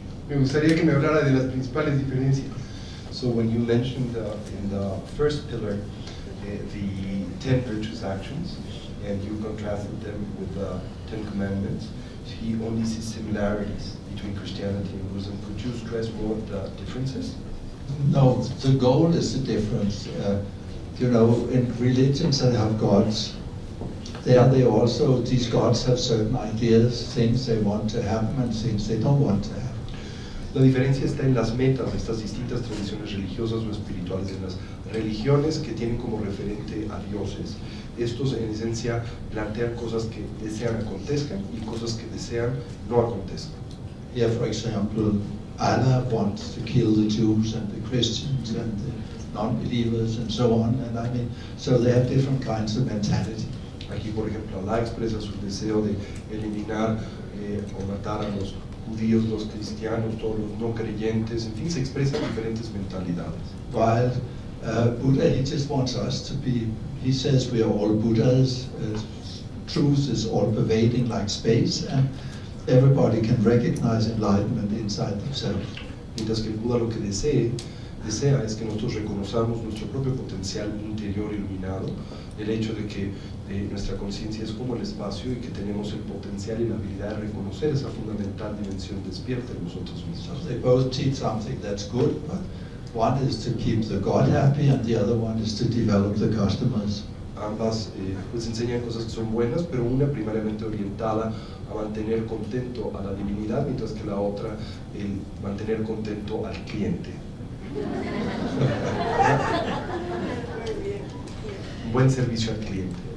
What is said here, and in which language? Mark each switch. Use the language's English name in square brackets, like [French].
[Spanish] Me gustaría que me hablara de las principales diferencias. [English] So when you mentioned in the first pillar the 10 virtuous actions, and you contrasted them with the 10 commandments, he only sees similarities between Christianity and Buddhism. Could you stress more the differences? No, the goal is the difference. In religions that have gods, these gods have certain ideas, things they want to happen and things they don't want to happen. [Spanish] La diferencia está en las metas de estas distintas tradiciones religiosas o espirituales, en las religiones que tienen como referente a dioses. Estos en esencia plantean cosas que desean acontezcan y cosas que desean no acontezcan. [English] Here, for example, Allah wants to kill the Jews and the Christians and the non-believers and so on, and so they have different kinds of mentality. [Spanish] Aquí, por ejemplo, Allah expresa su deseo de eliminar o matar a los judíos, los cristianos, todos los no creyentes, en fin, se expresan diferentes mentalidades. [English] While Buddha, he just wants us to be, he says we are all Buddhas, truth is all pervading like space, and everybody can recognize enlightenment inside themselves. [Spanish] Mientras que el Buda lo que desea es que nosotros reconozcamos nuestro propio potencial interior iluminado, el hecho de que nuestra conciencia es como el espacio y que tenemos el potencial y la habilidad de reconocer esa fundamental dimensión despierta en nosotros mismos. [English] So they both teach something that's good, but one is to keep the God happy and the other one is to develop the customers. [Spanish] Ambas pues enseñan cosas que son buenas, pero una primariamente orientada a mantener contento a la divinidad, mientras que la otra el mantener contento al cliente. Un buen servicio al cliente.